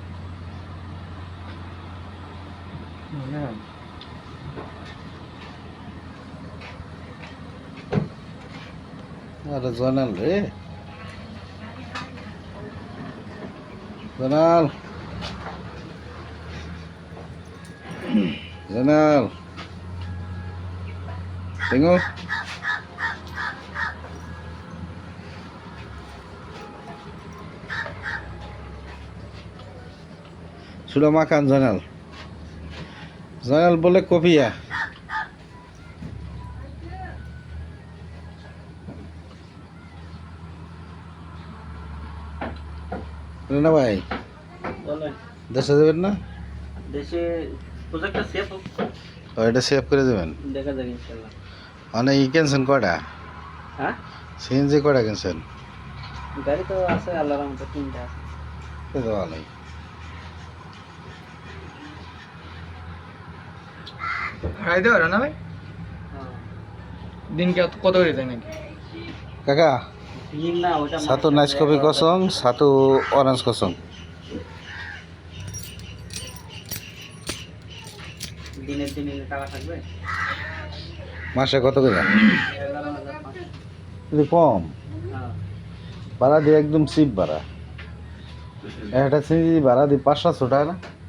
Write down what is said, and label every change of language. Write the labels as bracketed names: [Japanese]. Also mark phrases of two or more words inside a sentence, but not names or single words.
[Bangla] আরে জয়নাল রে, [Malay] জয়নাল জয়নাল টেঙ্গো sudah makan Zainal? Zainal boleh kopi ya? [Bangla] না ভাই, বলেন দেশে যাবেন না? দেশে প্রজেক্টটা সেফ হোক, এটা সেভ করে দেবেন। দেখা যাবে ইনশাআল্লাহ। মানে ই কিনছেন কয়টা? হ্যাঁ, সিএনজি কয়টা কিনছেন? গাড়ি তো আছে আল্লাহর রহমতে 3টা আছে। তো ভালোই। ভাড়াই দেওয়া না ভাই? হ্যাঁ, দিন কত করে দেয় নাকি? কাকা দিন না ওটা [Malay] satu nice kopi kosong, satu orange kosong. [Bangla] দিনের দিনে টাকা থাকবে। মাসে কত করে? 11,500। যদি কম হ্যাঁ, ভাড়া দিয়ে একদম চিপ ভাড়া। একটা সিএনজি ভাড়া দিই 500 টাকা না?